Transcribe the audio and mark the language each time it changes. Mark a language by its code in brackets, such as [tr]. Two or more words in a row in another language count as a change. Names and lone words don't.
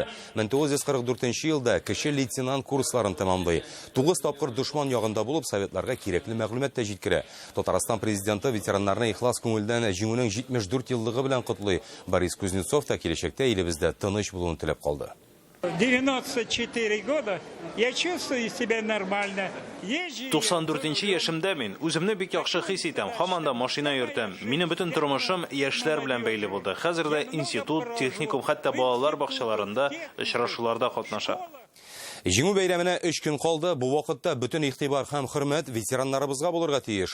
[tt] 1944 елда кече лейтенант курсларын тәмамлый. 9 тапкыр дошман ягында булып, советларга кирәкле мәгълүмат та җиткерә. Татарстан президенты ветераннарны ихлас күңелдән җиңүнең 74 еллыгы белән котлый. Борис Кузнецов та киләчәктә илебездә тыныч булуын теләп калды. [ru] 94 года я чувствую себя нормально. [tt] 94 яшемдә мин үземне бик яхшы хис итәм. Һаман да машина йөртәм. Минем бөтен тормышым яшьләр белән бәйле булды. Хәзердә институт, техникум, хәтта балалар бакчаларында очрашуларда катнаша. Җиңү бәйрәменә 3 көн калды. Бу вакытта бөтен игътибар һәм хөрмәт ветераннарыбызга булырга тиеш.